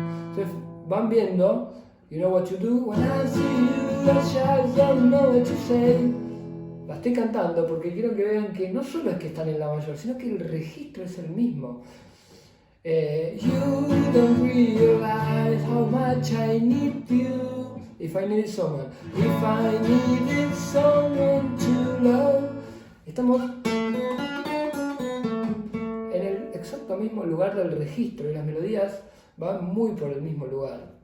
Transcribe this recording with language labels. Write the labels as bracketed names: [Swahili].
[Spanish] Entonces van viendo, [English] you know what to do when I see you, I just don't know what to say. [Spanish] La estoy cantando porque quiero que vean que no solo es que están en la mayor, sino que el registro es el mismo. [English] You don't realize how much I need you. If I needed someone, if I needed someone to love. [Spanish] Estamos en el exacto mismo lugar del registro y las melodías van muy por el mismo lugar.